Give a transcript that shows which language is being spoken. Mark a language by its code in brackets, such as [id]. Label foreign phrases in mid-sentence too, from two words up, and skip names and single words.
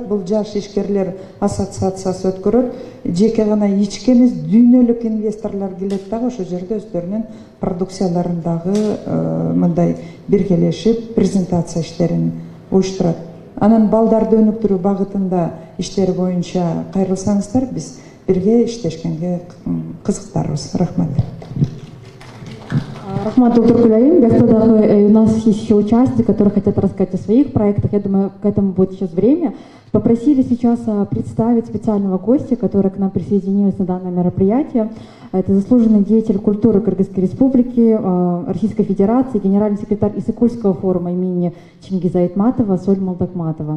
[ky] Бул жаш ишкерлер ассоциациясы өткөрөт. Жеке гана ички эмес, дүйнөлүк инвесторлор келет дагы, ошол жерде өздөрүнүн продукцияларын дагы мындай биргелешип презентация иштерин уюштурат. анан балдарды өнүктүрүү багытында иштер боюнча кайрылсаңыздар биз бирге иштешкенге кызыктарбыз. Рахмат. Рахмат Туркулярин. [ru] Господа, у нас есть еще участники, которые хотят рассказать о своих проектах. Я думаю, к этому будет сейчас время. Попросили сейчас представить специального гостя, который к нам присоединился на данное мероприятие. Это заслуженный деятель культуры Кыргызской Республики, Российской Федерации, генеральный секретарь Иссыкульского форума имени Чингиза Айтматова Соль Молдокматова.